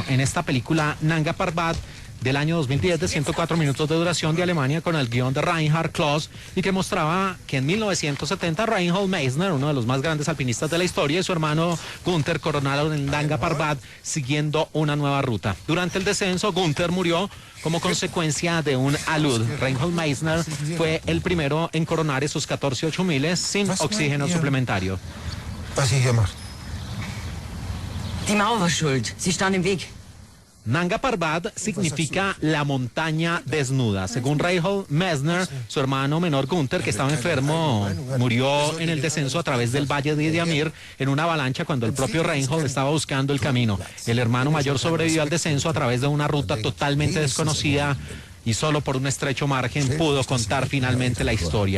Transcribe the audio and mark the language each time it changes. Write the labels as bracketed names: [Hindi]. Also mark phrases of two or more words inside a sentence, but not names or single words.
[Spanish] En esta película Nanga Parbat del año 2010, de 104 minutos de duración, de Alemania, con el guión de Reinhard Kloss, y que mostraba que en 1970 Reinhold Messner, uno de los más grandes alpinistas de la historia, y su hermano Gunther coronaron el Nanga Parbat siguiendo una nueva ruta. Durante el descenso, Gunther murió como consecuencia de un alud. Reinhold Messner fue el primero en coronar esos 14 8000 sin oxígeno suplementario. [German] Die Mauer war schuld. Sie stand im Weg. [Spanish] Nanga Parbat significa la montaña desnuda. Según Reinhold Messner, su hermano menor Gunther, que estaba enfermo, murió en el descenso a través del valle de Diamir en una avalancha cuando el propio Reinhold estaba buscando el camino. El hermano mayor sobrevivió al descenso a través de una ruta totalmente desconocida y solo por un estrecho margen pudo contar finalmente la historia.